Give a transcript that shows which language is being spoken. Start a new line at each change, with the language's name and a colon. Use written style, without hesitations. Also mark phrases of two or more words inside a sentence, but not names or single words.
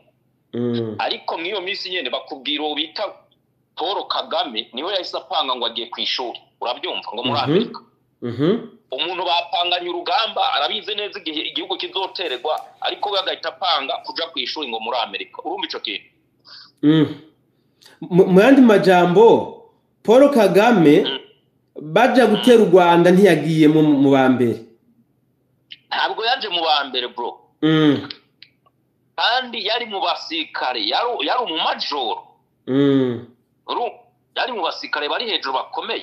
Rundi: Ariko mwiyo misi nyene bakubwira bita Paul Kagame niwe yahise apanga ngo agiye kwishuri. Urabyumva ngo muri Amerika. Umuntu bapanganye urugamba arabize neza igihe igihugu kizotererwa ariko bagahita apanga kuja kwishuri ngo muri Amerika. Urumva ico kintu? Mu yandi majambo Paul Kagame baje gutera u Rwanda ntiyagiye mu bambere. Ntabwo yaje mu bambere bro. Kandi yari mu basirikare yari mu major. Yari mu basirikare bari hejuru bakomeye.